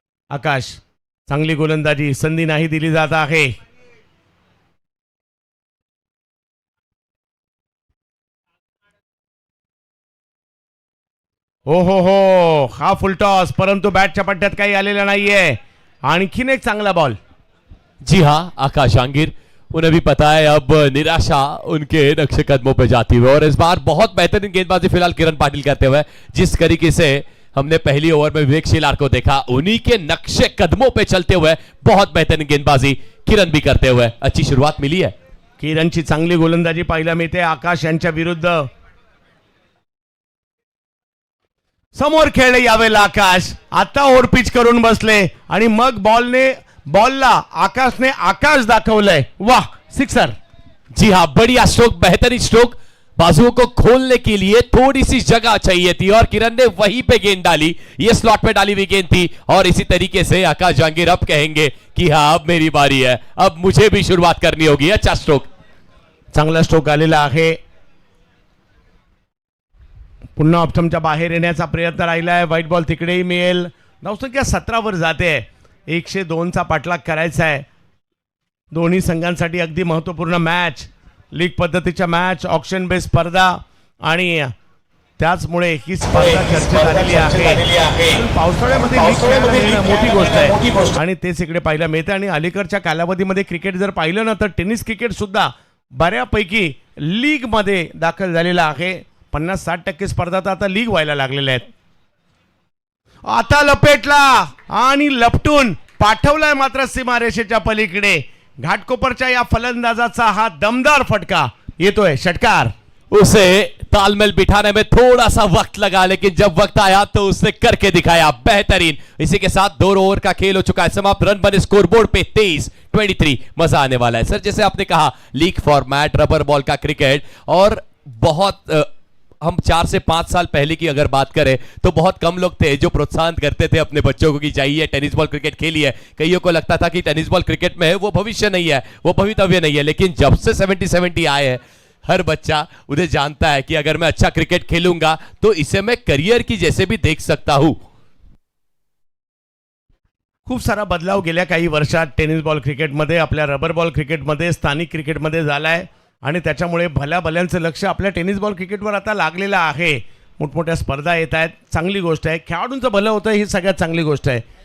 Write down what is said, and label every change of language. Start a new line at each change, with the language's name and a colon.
Marathi: आकाश चांगली गोलंदाजी, संधी नाही दिली जात आहे। हो हो हो, हा फुल टॉस, परंतु बॅटच्या पट्ट्यात काही आलेलं नाहीये। आणखीन एक चांगला बॉल।
Hindi: जी हाँ, आकाश जहांगीर, उन्हें भी पता है अब निराशा उनके नक्शे कदमों पे जाती हुई, और इस बार बहुत बेहतरीन गेंदबाजी फिलहाल किरण पाटिल करते हुए, जिस तरीके से हमने पहली ओवर में विवेक शेलार को देखा, उन्हीं के नक्शे कदमों पे चलते हुए बहुत बेहतरीन गेंदबाजी किरण भी करते हुए अच्छी शुरुआत मिली है।
Marathi: किरणची चांगली गोलंदाजी पाहायला मिळते आकाश यांच्या विरुद्ध। समोर खेळले यावेळेला आकाश, आता ओव्हर पिच करून बसले आणि मग बॉलला आकाशने आकाश दाखवलंय। वाह, सिक्सर।
Hindi: जी हाँ, बढ़िया स्ट्रोक, बेहतरीन स्ट्रोक, बाजुओं को खोलने के लिए थोड़ी सी जगह चाहिए थी और किरण ने वहीं पे गेंद डाली, ये स्लॉट पे डाली हुई गेंद थी, और इसी तरीके से आकाश जहांगीर अब कहेंगे कि हाँ अब मेरी बारी है, अब मुझे भी शुरुआत करनी होगी। अच्छा स्ट्रोक,
Marathi: चांगला स्ट्रोक आलेला आहे। पुन्हा ऑप्शनच्या बाहेर येण्याचा प्रयत्न राहिलाय, व्हाईट बॉल तिकडेही मिळेल। धावसंख्या 17 वर जाते, 102चा पाठलाग करायचा आहे। दोन्ही संघांसाठी अगदी महत्त्वपूर्ण मॅच, लीग पद्धतीच्या मॅच, ऑक्शन बेस स्पर्धा, आणि त्याचमुळे ही स्पर्धा चर्चेत आलेली आहे। पावसाळ्यामध्ये लीग खेळणं मोठी गोष्ट आहे आणि तेच इकडे पाहायला मिळते। आणि अलीकडच्या कालावधीमध्ये क्रिकेट जर पाहिलं ना तर टेनिस क्रिकेट सुद्धा बऱ्यापैकी लीग मध्ये दाखल झालेला आहे। 50-60% स्पर्धा तर आता लीग व्हायला लागलेल्या आहेत। आता लपेटला आणि लपटून पाठवलाय मात्र सीमारेषेच्या पलीकडे। घाटकोपरच्या या फलंदाजाचा हा दमदार फटका येतोय, षटकार।
Hindi: उसे तालमेल बिठाने में थोड़ा सा वक्त लगा, लेकिन जब वक्त आया तो उसने करके दिखाया, बेहतरीन। इसी के साथ 2 ओवर का खेल हो चुका है समाप्त, रन बने स्कोरबोर्ड पे 23-23। मजा आने वाला है सर, जैसे आपने कहा लीग फॉर्मेट, रबर बॉल का क्रिकेट, और बहुत हम 4 से 5 साल पहले की अगर बात करें तो बहुत कम लोग थे जो प्रोत्साहन करते थे अपने बच्चों को कि जाइए टेनिस बॉल क्रिकेट खेलिए। कईयों को लगता था कि टेनिस बॉल क्रिकेट में है वो भविष्य नहीं है, वो भवितव्य नहीं है, लेकिन जब से 70-70 आए हैं, हर बच्चा उन्हें जानता है कि अगर मैं अच्छा क्रिकेट खेलूंगा तो इसे मैं करियर की जैसे भी देख सकता हूं।
Marathi: खूप सारा बदलाव गेल्या काही वर्षात टेनिस बॉल क्रिकेटमध्ये, आपल्या रबर बॉल क्रिकेटमध्ये, स्थानिक क्रिकेटमध्ये झालाय आणि त्याच्यामुळे भल्या भल्यांचं लक्ष आपल्या टेनिस बॉल क्रिकेटवर आता लागलेलं आहे। मोठमोठ्या स्पर्धा येत आहेत, चांगली गोष्ट आहे। खेळाडूंचं भलं होतं ही सगळ्यात चांगली गोष्ट आहे।